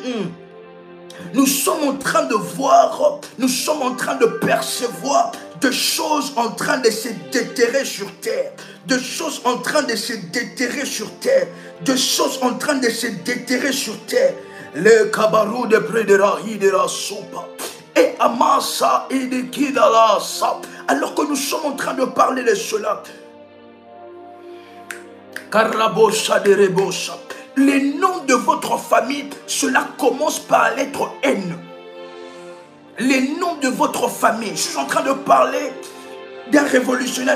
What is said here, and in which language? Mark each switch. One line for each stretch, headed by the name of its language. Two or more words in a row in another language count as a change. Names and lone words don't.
French: Nous sommes en train de voir, nous sommes en train de percevoir de choses en train de se déterrer sur terre. De choses en train de se déterrer sur terre. De choses en train de se déterrer sur terre. Le kabarou de Prédera Hidera Sopa. Et Amasa et de Kidala Sap. Alors que nous sommes en train de parler de cela. Karabosha de Rebosha. les noms de votre famille, cela commence par la lettre N. Les noms de votre famille, je suis en train de parler d'un révolutionnaire.